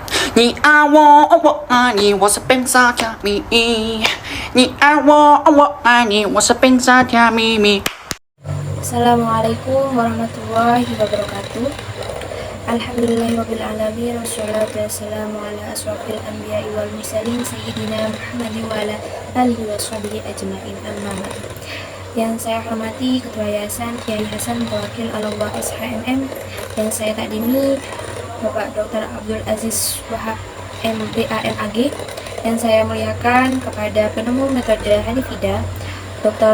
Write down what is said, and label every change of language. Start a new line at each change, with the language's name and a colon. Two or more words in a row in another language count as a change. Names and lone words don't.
Chinese: 你爱我，我爱你，我是冰沙加咪。你爱我，我爱你，我是冰沙加咪咪。
Arabic: السلام عليكم ورحمة الله وبركاته. الحمد لله رب العالمين والصلاة والسلام على أشرف الأنبياء والمرسلين سيدنا محمد وعلى آله وصحبه أجمعين أما بعد.
Indonesian: Yang saya hormati Ketua Yayasan Kiai Hasan Mutawakil Alawah SHMM, yang saya takdimi Bapak Dr. Abdul Aziz Wahab MBA MAG, yang saya muliakan kepada penemu metode Hanifida Dr.